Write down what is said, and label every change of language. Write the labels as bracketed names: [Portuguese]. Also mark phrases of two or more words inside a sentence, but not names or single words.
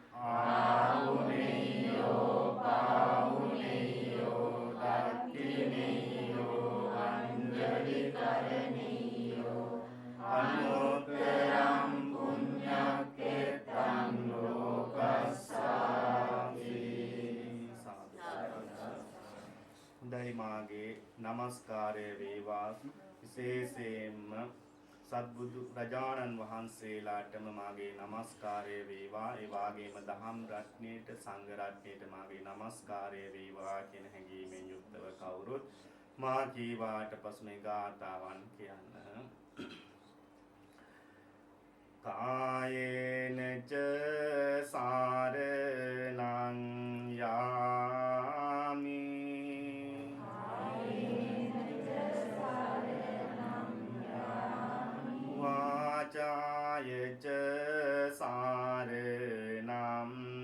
[Pali] ආහුනේයෝ පාහුනේයෝ දක්ඛිනේයෝ අංජලි කරණීයෝ අනුත්තරං පුඤ්ඤක්ඛේතං ලෝකස්සාති හොඳයි [Sinhala] මාගේ නමස්කාරය වේවා විශේෂයෙන්ම සත්බුදු රජාණන් වහන්සේලාටම මාගේ නමස්කාරය වේවා ඒ වගේම දහම් රත්නයේට සංඝ රත්නයේට මාගේ නමස්කාරය වේවා කියන හැඟීමෙන් යුක්තව කවුරුත් මා කීවාට පසු මේ ගාථාවන් කියන්න [Pali] කායේන ච සාරණං යාමි වාචාය ච සාරණං